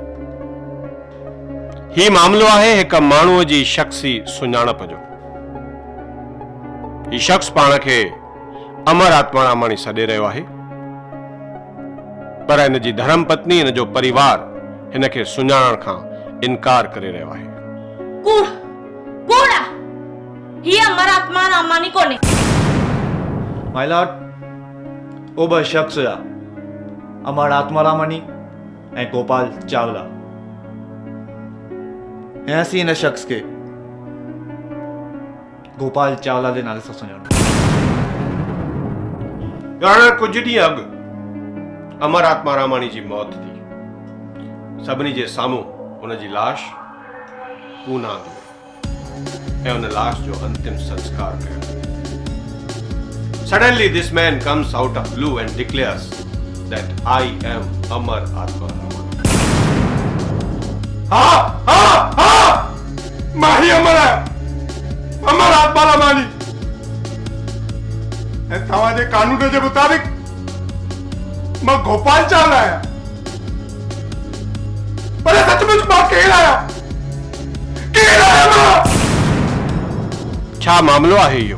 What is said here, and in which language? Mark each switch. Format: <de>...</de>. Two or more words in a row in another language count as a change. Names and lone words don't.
<sd>ही मामलो आहे हिकु माण्हूअ जी शख्सी सुञाणप जो. ही शख्स पाण खे अमर आत्मा रामाणी सॾे रहियो आहे, पर हिन जी धर्म पत्नी, हिन जो परिवार हिन खे सुञाणण खां इनकार करे रहियो आहे. कूड़ कूड़ ही अमर आत्मा रामानी कोने.</sd> <en>My Lord,</en> <sd>ओ ब शख्स हुआ, अमर आत्मा रामानी ऐं गोपाल चावला. ऐं असीं हिन शख्स खे गोपाल चावला जे नाले सां सुञाणो. ॼाण कुझु ॾींहं अॻु अमर आत्मा रामानी जी मौत थी. सभिनी जे साम्हूं हुन जी लाश पूना थी ऐं हुन लाश जो अंतिम संस्कार कयो.</sd> <en>Suddenly this man comes out of blue and declares that I am Amar Atma Ramani.</en> <sd>माही अमर है, अमर आत्मा रामानी. ऐं तव्हांजे कानून जे मुताबिक मां गोपाल चावला आहियां. पर सचमुच मां केरु आहियां? केरु आहियां मां? छा मामलो आहे इहो?</sd>